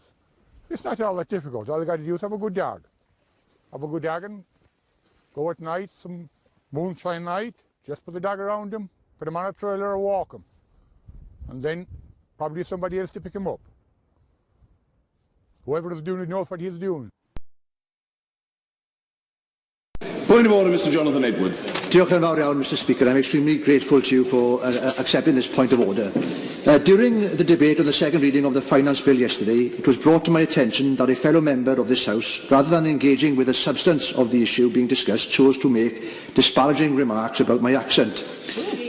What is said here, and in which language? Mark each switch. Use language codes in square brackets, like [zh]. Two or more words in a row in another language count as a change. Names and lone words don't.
[en] It's not all that difficult. All you got to do is have a good dog. Have a good dog and go at night, some moonshine night, just put the dog around him, put him on a trailer or walk him. And then probably somebody else to pick him up. Whoever is doing it knows what he's doing. Point of order, Mr. Jonathan Edwards. [cy] Diolch yn fawr iawn, [en] Mr. Speaker. I'm extremely grateful to you for accepting this point of order. During the debate on the second reading of the Finance Bill yesterday, it was brought to my attention that a fellow member of this House, rather than engaging with the substance of the issue being discussed, chose to make disparaging remarks about my accent.